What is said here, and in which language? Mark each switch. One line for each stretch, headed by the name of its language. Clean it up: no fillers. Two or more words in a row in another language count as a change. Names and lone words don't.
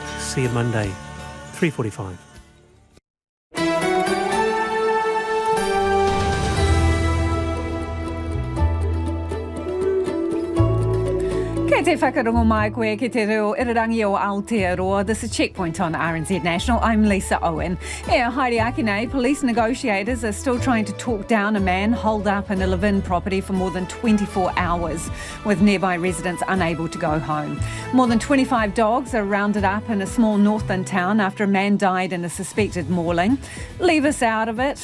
English: see you Monday, 3:45.
Māori: Kei te whakarongo mai koe ki te reo irirangi o Aotearoa.
English: This is Checkpoint on RNZ National. I'm Lisa Owen.
Māori: Haere ake nei,
English: police negotiators are still trying to talk down a man holed up in a Levin property for more than 24 hours, with nearby residents unable to go home. More than 25 dogs are rounded up in a small Northland town after a man died in a suspected mauling. Leave us out of it.